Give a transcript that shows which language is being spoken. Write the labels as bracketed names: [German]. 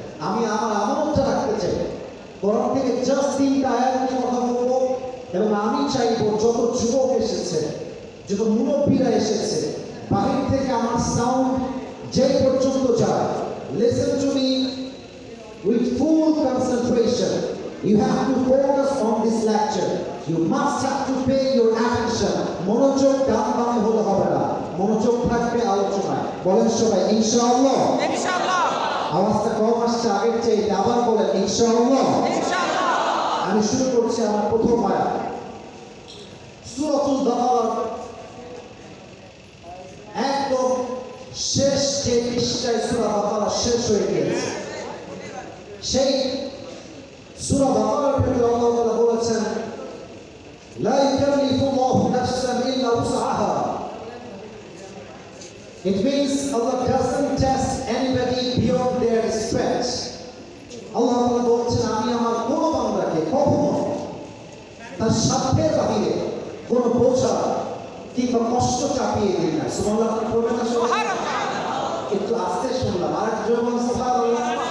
[Bangla] আমি আমার আমানতটা রাখতে চাই। কোরআন থেকে জাস্ট 3টা আয়াত নিয়ে কথা বলবো, এবং আমি চাইবো যত যুবক এসেছে, যত মুরব্বীরা এসেছে, বাহির থেকে আমার সাউন্ড যে পর্যন্ত যায়, [English] listen to me with full concentration. You have to focus on this lecture. You must have to pay your attention. [Bangla] মনোযোগ গান গানে হলে হবে না, মনোযোগ থাকবে আলোচনায়। বলেন সবাই ইনশাআল্লাহ। ইনশাআল্লাহ। আওয়াজটা কম আসছে আগের চেয়ে, আবার বলেন ইনশাআল্লাহ। ইনশাআল্লাহ। আমি শুরু করছি আমার প্রথম আয়াত, সূরাতুল বাকারা একদম শেষ যে পৃষ্ঠায় সূরা বাকারা শেষ হয়ে গিয়েছে, সেই সূরা বাকারার ভিতরে আল্লাহ তাআলা বলেছেন, [Arabic] লা ইউকাল্লিফুল্লাহু নাফসান ইল্লা উসআহা। [English] It means Allah doesn't test anybody beyond their strength. [Bangla] আল্লাহ তাআলা বলছেন, আমি আমার কোন বান্দাকে কখনো তার সাধ্যের বাহিরে কোনো বোঝা কিংবা কষ্ট চাপিয়ে দিই না। সুবহানাল্লাহ পড়বেন না সবাই? একটু আস্তে শুনলাম, আর একটু জোরে বলুন সুবহানাল্লাহ।